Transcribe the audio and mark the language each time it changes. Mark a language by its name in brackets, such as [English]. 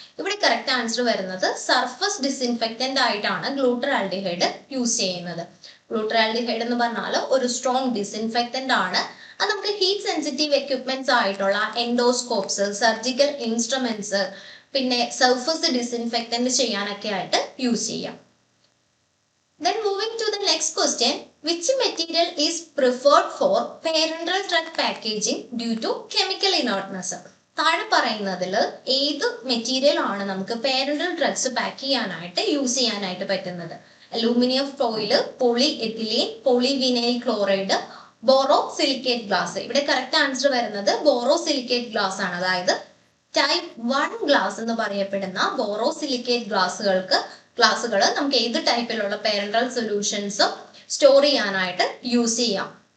[Malayalam] ഇവിടെ correct answer വരുന്നത് surface ഡിസിൻഫെക്ടന്റ് ആയിട്ടാണ് ഗ്ലൂട്ടറാൾഡിഹൈഡ് യൂസ് ചെയ്യുന്നത്. ഗ്ലൂട്ടറാൾഡിഹൈഡ് എന്ന് പറഞ്ഞാൽ ഒരു സ്ട്രോങ് ഡിസിൻഫെക്ടന്റ് ആണ്. അത് നമുക്ക് ഹീറ്റ് സെൻസിറ്റീവ് എക്യുപ്മെന്റ്സ് ആയിട്ടുള്ള എൻഡോസ്കോപ്സ്, സർജിക്കൽ ഇൻസ്ട്രുമെന്റ്സ്, പിന്നെ സർഫസ് ഡിസിൻഫെക്ടന്റ് ചെയ്യാനൊക്കെ ആയിട്ട് യൂസ് ചെയ്യാം. [English] Then moving to the next question, which material is preferred for parenteral drug packaging due to chemical inertness? [Malayalam] താഴെ പറയുന്നതിൽ ഏത് മെറ്റീരിയൽ ആണ് നമുക്ക് പേരന്റൽ ഡ്രഗ്സ് പാക്ക് ചെയ്യാനായിട്ട് യൂസ് ചെയ്യാനായിട്ട് പറ്റുന്നത്? Aluminium foil, poly ethylene, polyvinyl chloride, borrow silicate glass. ഇവിടെ correct answer വരുന്നത് ബോറോ സിലിക്കേറ്റ് ഗ്ലാസ് ആണ്. അതായത് ടൈപ്പ് 1 ഗ്ലാസ് എന്ന് പറയപ്പെടുന്ന ബോറോ സിലിക്കേറ്റ് ഗ്ലാസുകൾ നമുക്ക് ഏത് ടൈപ്പിലുള്ള പേരന്റൽ സൊല്യൂഷൻസും സ്റ്റോർ ചെയ്യാനായിട്ട് യൂസ് ചെയ്യാം.